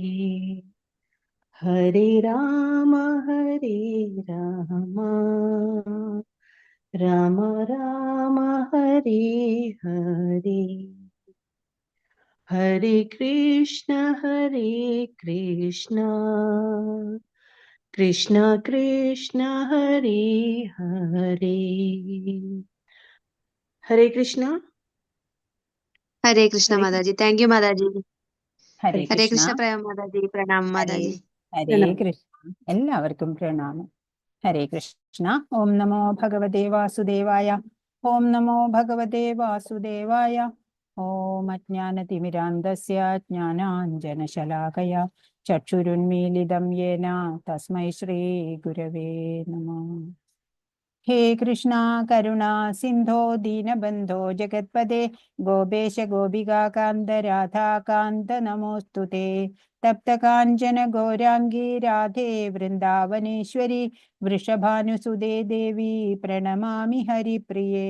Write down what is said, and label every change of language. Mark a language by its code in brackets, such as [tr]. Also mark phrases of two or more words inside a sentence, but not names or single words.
[sa] हरे राम राम राम हरे हरे, हरे कृष्ण कृष्ण कृष्ण हरे हरे, हरे कृष्ण। हरे कृष्ण हरे [hi] माताजी, [en] thank you माताजी। [sa] ഹരേ हरे കൃഷ്ണ. [hi] कृष्ण प्रेम माताजी, प्रणाम [sa] ഹരേ [hi] माताजी। [sa] ഹരേ കൃഷ്ണ. [ml] എല്ലാവർക്കും പ്രണാമം. [sa] ഹരേ കൃഷ്ണ. ഓം നമോ ഭഗവതേ വാസുദേവായ. ഓം നമോ ഭഗവതേ വാസുദേവായ. ഓം അജ്ഞാനതിമിരാന്തസ്യ ജ്ഞാനാഞ്ജനശലാകയ ചക്ഷുരുന്മീലിതം യേന തസ്മൈ ശ്രീ ഗുരവേ നമഃ. हे कृष्णा करुणा सिंधो दीनबंधो जगत्पदे गोपेश गोपिका कांत राधा कांत नमोस्तुते तप्त कांचन गौरांगी राधे वृंदावनेश्वरी वृषभानुसुदे देवी प्रणमामि हरिप्रिये।